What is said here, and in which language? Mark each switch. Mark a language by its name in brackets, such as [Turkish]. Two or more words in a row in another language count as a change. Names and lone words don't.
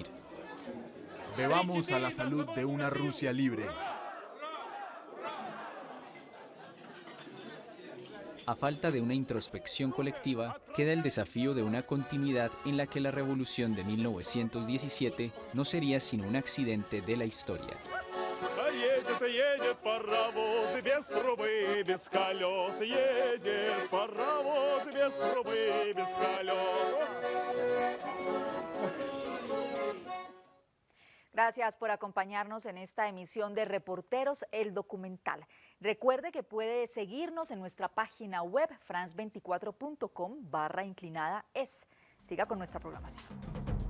[Spanish] Bebamos a la salud de una Rusia libre. A falta de una introspección colectiva, queda el desafío de una continuidad en la que la revolución de 1917 no sería sino un accidente de la historia. [Russian] Едет паровоз без трубы, без колес. Едет паровоз без трубы, без колес. [Spanish] Gracias por acompañarnos en esta emisión de Reporteros, el documental. Recuerde que puede seguirnos en nuestra página web france24.com/inclinada es. Siga con nuestra programación.